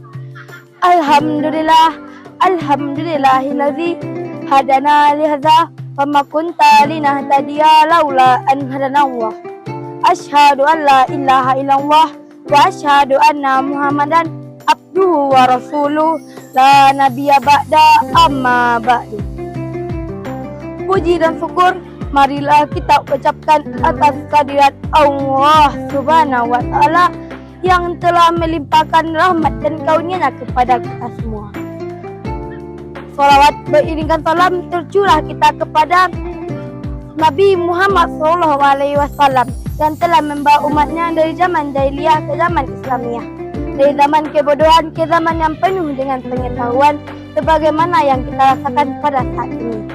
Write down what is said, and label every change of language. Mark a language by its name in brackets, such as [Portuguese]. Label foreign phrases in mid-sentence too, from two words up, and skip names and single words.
[Arabic] الحمد لله الذي هدانا لهذا وما كنا لنهتدي لولا أن هدانا الله. أشهد أن لا إله إلا الله وأشهد أن محمدا عبده ورسوله لا نبي بعده أما بعد. [Indonesian] Puji dan syukur marilah kita ucapkan atas kehadirat Allah [Arabic] سبحانه وتعالى [Indonesian] yang telah melimpahkan rahmat dan karunia kepada kita semua. Salawat beriringan salam tercurah kita kepada Nabi Muhammad SAW yang telah membawa umatnya dari zaman jahiliyah ke zaman Islamiyah, dari zaman kebodohan ke zaman yang penuh dengan pengetahuan sebagaimana yang kita rasakan pada saat ini.